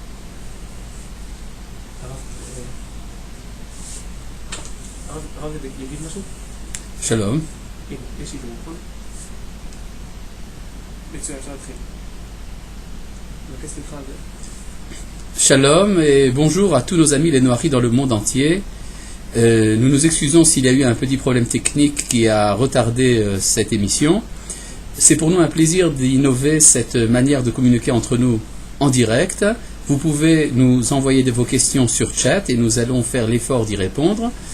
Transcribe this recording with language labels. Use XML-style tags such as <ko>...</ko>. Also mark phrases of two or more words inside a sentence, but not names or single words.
<he>הרב יגיד משהו? שלום. הנה, יש שידור, נכון? מצוין, אפשר להתחיל. מבקש סליחה על זה.</he> <fr>Shalom et bonjour à tous nos amis les Noaris dans le monde entier. Nous nous excusons s'il y a eu un petit problème technique qui a retardé cette émission. C'est pour nous un plaisir d'innover cette manière de communiquer entre nous en direct. Vous pouvez nous envoyer vos questions sur chat et nous allons faire l'effort d'y répondre.</fr>